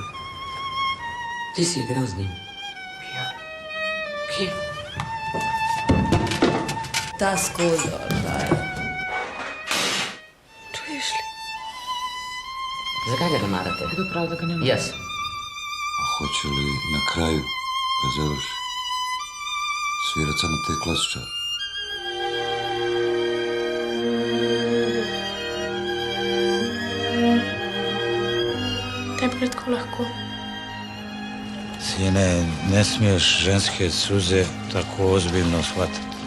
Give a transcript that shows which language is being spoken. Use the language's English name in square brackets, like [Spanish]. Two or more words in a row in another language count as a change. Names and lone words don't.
[Slovenian] Ti si igral z njim. Ja. Kje? Ta skozi, kaj? [Croatian] Čuješ li? [Slovenian] Zakaj ga ne marate? Kdo pravi, da ga ne marate? Jaz. [Croatian] A hoće li na kraju, kad završi, svirat samo te klasičare? [Slovenian] Tebi je tako lahko. [Croatian] Sine, ne smiješ ženske suze tako ozbiljno shvatiti.